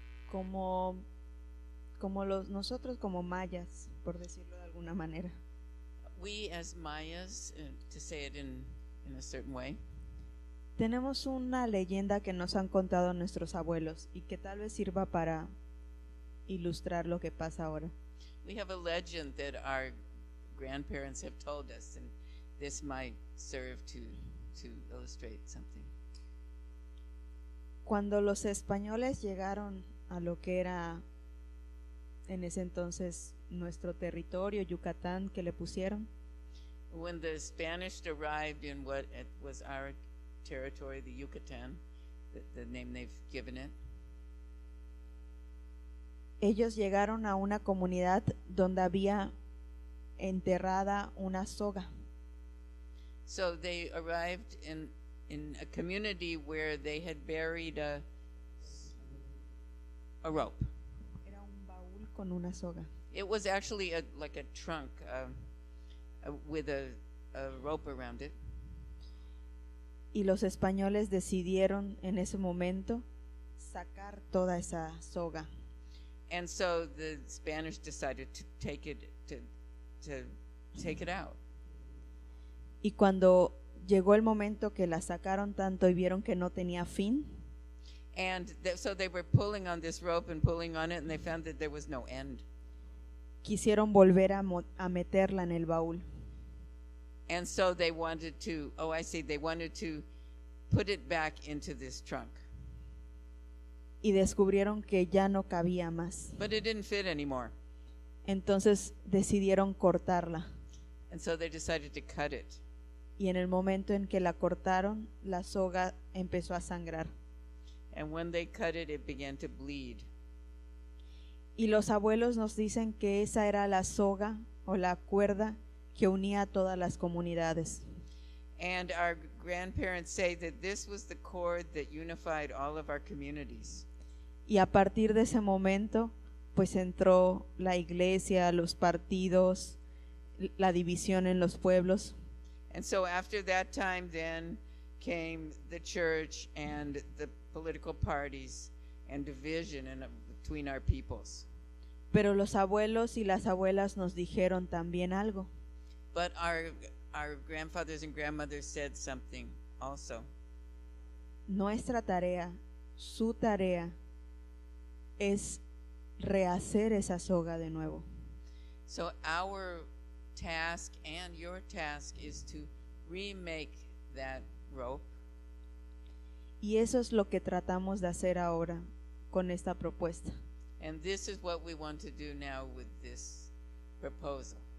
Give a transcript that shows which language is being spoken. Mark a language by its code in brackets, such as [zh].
[es] Como nosotros como mayas, por decirlo de alguna manera, [en] We as Mayas, to say it in a certain way, [es] tenemos una leyenda que nos han contado nuestros abuelos y que tal vez sirva para ilustrar lo que pasa ahora. [en] we have a legend that our grandparents have told us, and this might serve to illustrate something. [es] Cuando los españoles llegaron a lo que era en ese entonces nuestro territorio, Yucatán, que le pusieron, [en] When the Spanish arrived in what it was our territory, the Yucatan, the name they've given it, [es] ellos llegaron a una comunidad donde había enterrada una soga. [en] so they arrived in a community where they had buried a rope. [es] Era un baúl con una soga. [en] It was actually like a trunk with a rope around it. [es] Y los españoles decidieron en ese momento sacar toda esa soga. [en] And so the Spanish decided to take it to take it out. [es] Y cuando llegó el momento que la sacaron tanto y vieron que no tenía fin, [en] And so they were pulling on this rope and pulling on it, and they found that there was no end. [es] quisieron volver a meterla en el baúl. [en] And so they wanted to, oh, I see, they wanted to put it back into this trunk. [es] Y descubrieron que ya no cabía más. [en] But it didn't fit anymore. [es] Entonces decidieron cortarla. [en] And so they decided to cut it. [es] Y en el momento en que la cortaron, la soga empezó a sangrar. [en] And when they cut it, it began to bleed. [es] Y los abuelos nos dicen que esa era la soga o la cuerda que unía a todas las comunidades. [en] And our grandparents say that this was the cord that unified all of our communities. [es] Y a partir de ese momento, pues entró la iglesia, los partidos, la división en los pueblos. [en] And so after that time then came the church and the political parties and division between our peoples. [es] Pero los abuelos y las abuelas nos dijeron también algo. [en] But our grandfathers and grandmothers said something also. [es] Nuestra tarea, su tarea, es rehacer esa soga de nuevo. [en] So our task and your task is to remake that rope. [es] Y eso es lo que tratamos de hacer ahora con esta propuesta. [en] And this is what we want to do now with this proposal.